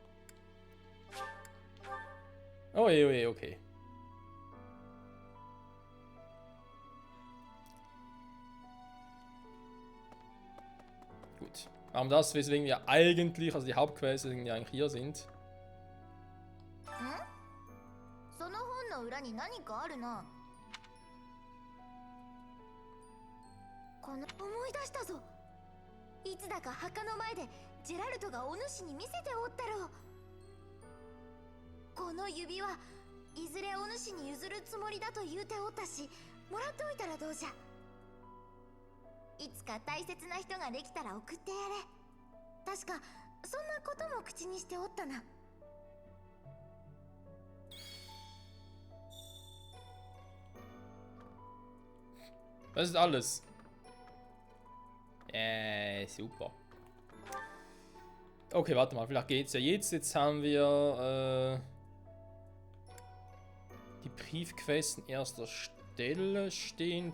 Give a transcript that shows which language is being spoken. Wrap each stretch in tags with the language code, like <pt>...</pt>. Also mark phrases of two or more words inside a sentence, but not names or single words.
<de>Oh je, okay. Gut. Aber das, weswegen wir eigentlich, also die Hauptquests, weswegen wir eigentlich hier sind.</de> <ja>その本の裏に何かあるな。この思い出したぞ。いつだか墓の前でジェラルトがお主に見せておったろう。この指輪いずれお主に譲るつもりだと言うておったし、もらっておいたらどうじゃ。いつか大切な人ができたら送ってやれ。確かそんなことも口にしておったな。</ja> <de>Das ist alles. Super. Okay, warte mal, vielleicht geht's ja jetzt. Jetzt haben wir die Briefquest an erster Stelle stehen.</de>